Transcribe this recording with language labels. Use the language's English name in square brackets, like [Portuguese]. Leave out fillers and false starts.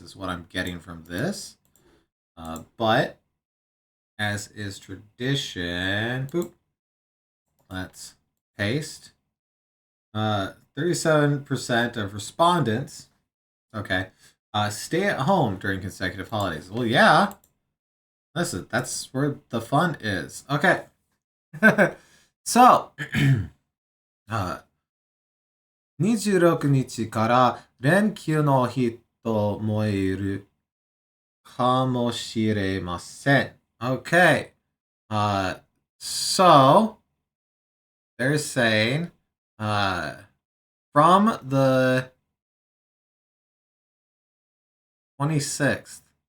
[English] Is what I'm getting from this. But as is tradition, boop. Let's paste. 37% of respondents, okay, stay at home during consecutive holidays. Well, yeah. Listen, that's where the fun is. Okay. [Japanese] So, 26日から連休の人もいるかもしれません. [English] Okay. So, they're saying from the 26th.